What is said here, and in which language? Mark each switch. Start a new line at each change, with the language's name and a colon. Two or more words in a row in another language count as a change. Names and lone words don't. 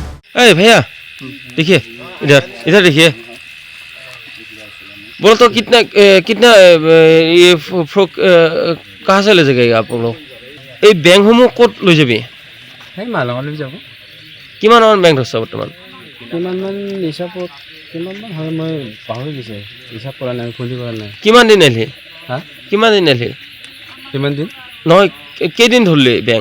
Hindi: अरे भैया देखिए इधर इधर देखिए बोलो तो कितना ये फ्रॉक कहाँ से ले जाएगा आप लोग
Assamese: এই বেংসমূহ ক'ত লৈ যাবি সেই মালঙলৈ যাব কিমানমান বেংক ধৰিছ বৰ্তমান কিমানমান হিচাপত কিমানমান হয় মই পাহৰি গৈছে হিচাপ কৰা নাই খুলি কৰা নাই কিমান দিন আহিলি হা কিমান দিন আহিলি কিমান দিন নহয় কেইদিন ধৰিলি বেংক